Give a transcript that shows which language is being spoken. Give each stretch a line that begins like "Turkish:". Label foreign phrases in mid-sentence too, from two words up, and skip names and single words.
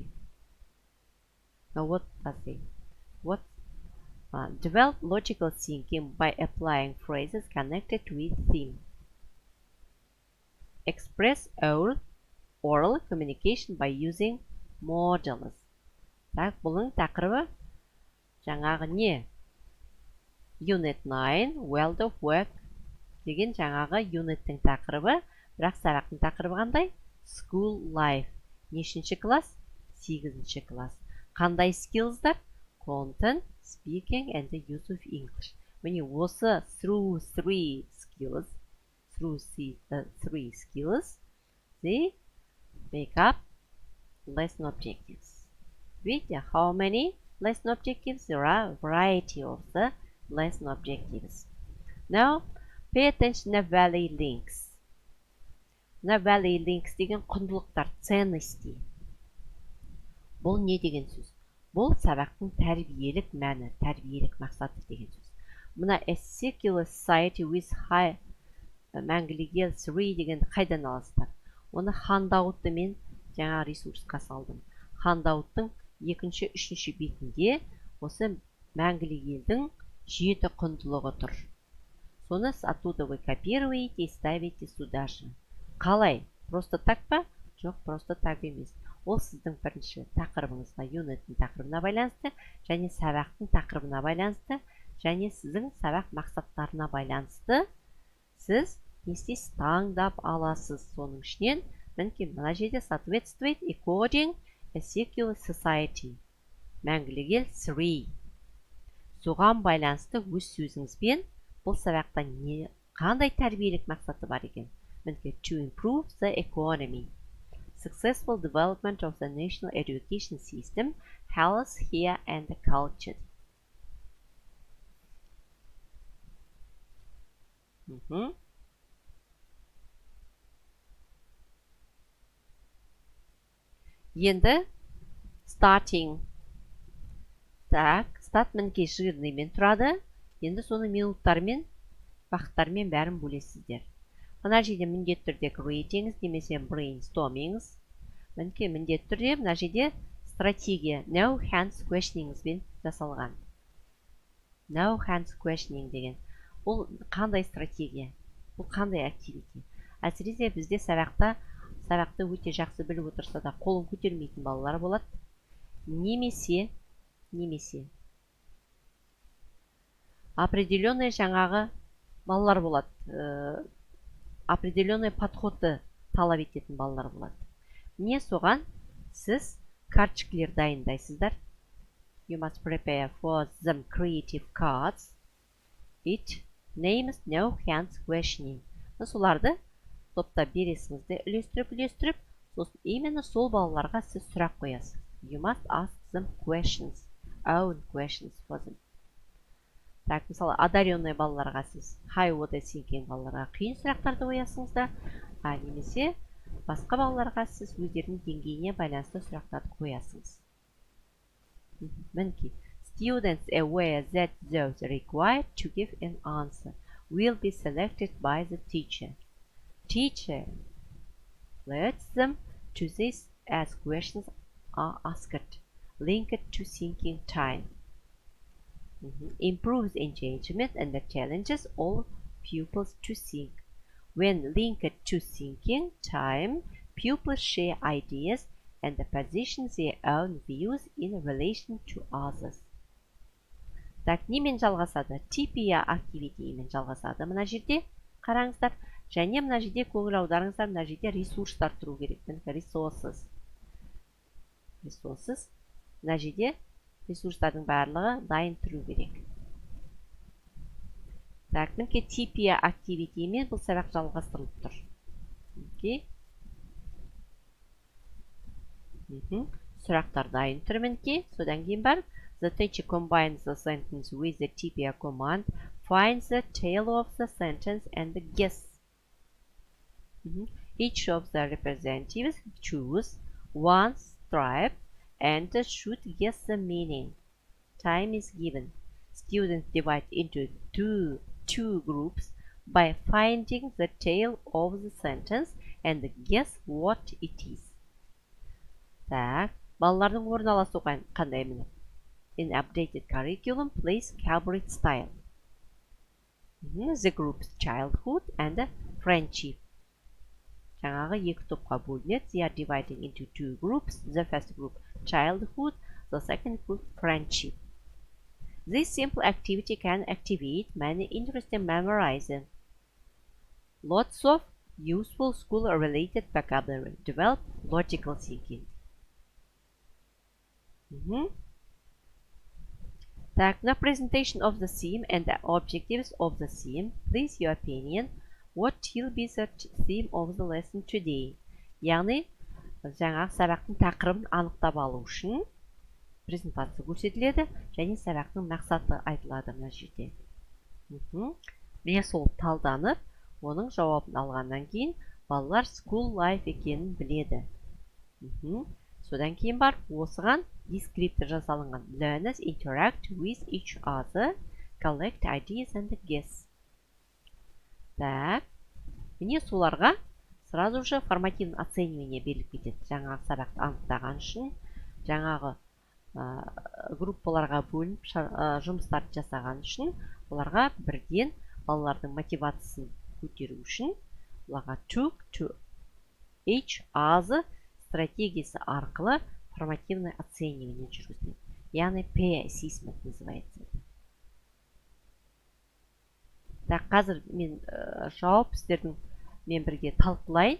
English: Now what does it? What develop logical thinking by applying phrases connected with theme. Express oral communication by using models.
Kazakh: Так, бұның тақырыбы жаңағы не? Unit 9, World of Work деген жаңағы юниттің тақырыбы, бірақ сабақтың тақырыбы қандай?
English: School Life.
Kazakh: Нешінші класс? 8-ші класс. Қандай skillsдар?
English: Content, speaking and the use of English.
Kazakh: Міне осы
English: through three skills, they make up lesson objectives. With how many lesson objectives? There are a variety of the lesson objectives. Now, pay attention to value links.
Kazakh: Value links деген құндылықтар, ценности. Бұл не деген сөз? Бұл сабақтың тәрбиелік мәні, тәрбиелік мақсаты деген сөз. Мына
English: a secular society with high
Kazakh: мәңгілік ел 3 деген қайдан аласыздар? Оны хандауытты мен жаңа ресурсқа салдым. Хандауыттың 2-ші, 3-ші бетінде осы мәңгілік елдің 7 құндылығы тұр.
Russian: Соны оттуда вы копируете и ставите сюда же.
Kazakh: Қалай?
Russian: Просто так
Kazakh: па? Жоқ,
Russian: просто так
Kazakh: емес. Ол сіздің бірінші тақырыбыңызға, юниттің тақырыбына байланысты, және сабақтың тақырыбына байланысты, және сіздің сабақ мақсаттарына байланысты. Сіз не істейсіз? Таңдап аласыз. Соның ішінен мінекей мына жерде sootwestствует
English: according a secular society.
Kazakh: Мәңгілік ел 3. Соған байланысты өз сөзіңізбен бұл сабақта қандай тәрбиелік мақсаты бар екен?
English: Мінекей to improve the economy, successful development of the national education system, health, here and the culture.
Kazakh: Енді starting. Так, start мінекей жирныймен тұрады. Енді соны минуттармен, вақыттармен бәрін бөлесіздер. Мына жерде міндетті түрде creatingіз немесе brainstormingіз. Мінекей міндетті түрде мына жерде стратегия
English: no hands questioningізбен
Kazakh: жасалған.
English: No hands questioning
Kazakh: деген. Бұл қандай стратегия? Бұл қандай активити? Әсіресе бізде сабақты өте жақсы біліп отырса да қолын көтермейтін балалар болады. Немесе определенный жаңағы балалар болады. Определенный подходты талап ететін балалар болады. Міне соған сіз карточкалар дайындайсыздар.
English: You must prepare for them creative cards. It names no hands questioning.
Kazakh: Соларды топтап бересіңізді үлестіріп, сосын именно сол балаларға сіз сұрақ қоясыз.
English: You must ask them questions, own questions for them.
Kazakh: Так, мысалы, одаренный балаларға сіз
English: high water thinking
Kazakh: балаларға қиын сұрақтарды қоясыңыздар, немесе басқа балаларға сіз өздерінің деңгейіне байланысты сұрақтарды қоясыңыз. Мінекей,
English: students aware that those required to give an answer will be selected by the teacher. Teacher leads them to this as questions are asked, linked to thinking time. Improves engagement and challenges all pupils to think. When linked to thinking time, pupils share ideas and position their own views in relation to others.
Kazakh: Так, немен жалғасады?
English: TPA activityмен
Kazakh: жалғасады. Мына жерде қараңыздар. Және мына жерде көңіл аударыңыздар, мына жерде ресурстар тұру керек. Resources. Мына жерде ресурстардың барлығы дайын тұру керек. Так, мінекей
English: TPA activityмен
Kazakh: бұл сабақ жалғастырылып тұр. Окей. Сұрақтар дайын тұр мінекей. Содан кейін бар.
English: The teacher combines the sentence with the TPA command, finds the tail of the sentence and guess. Each of the representatives choose one stripe and should guess the meaning. Time is given. Students divide into two groups by finding the tail of the sentence and guess what it is.
Kazakh: Так, балалардың орналасуы қандай міне?
English: In updated curriculum, please collaborate style. The groups childhood and friendship.
Kazakh: Жаңағы екі топқа бөлінеді.
English: They are dividing into two groups. The first group childhood, the second group friendship. This simple activity can activate many interesting memorizing. Lots of useful school-related vocabulary. Develop logical thinking. Так, now presentation of the theme and the objectives of the theme. Please your opinion. What will be the theme of the lesson today?
Kazakh: Яғни, жаңағы сабақтың тақырыбын анықтап алу үшін презентация көрсетіледі, және сабақтың мақсаты айтылады мына жерде. Міне сол талданып, оның жауабын алғаннан кейін балалар
English: school life
Kazakh: екенін біледі. Содан кейін бар, осыған дескриптор жасалынған. Learners interact with each other, collect ideas and guess. Так, міне соларға
Russian: сразу же формативный оценивание
Kazakh: беріліп кетеді. Жаңағы сабақты анықтаған үшін, жаңағы группаларға бөлініп жұмыстарды жасаған үшін, оларға бірден балалардың мотивациясын көтеру үшін, оларға
English: talk to each other
Kazakh: стратегиясы арқылы
Russian: формативное оценивание
Kazakh: жүргізіледі. Яғни
English: peer assessment
Kazakh: называется. Так, қазір мен жауап сіздердің мен бірге талқылайын.